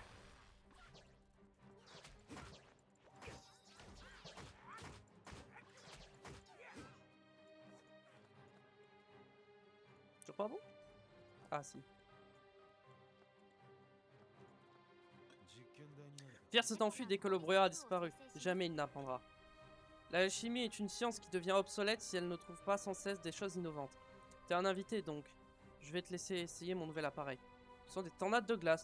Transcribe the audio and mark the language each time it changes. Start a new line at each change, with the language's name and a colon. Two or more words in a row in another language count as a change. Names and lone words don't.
French: Toujours pas bon? Ah si.
Japanese: 実験台になるか
French: Pierre s'est enfui dès que le brouillard a disparu. Jamais il n'apprendra. L'alchimie est une science qui devient obsolète si elle ne trouve pas sans cesse des choses innovantes. T'es un invité donc. Je vais te laisser essayer mon nouvel appareil. Ce sont des tornades de glace.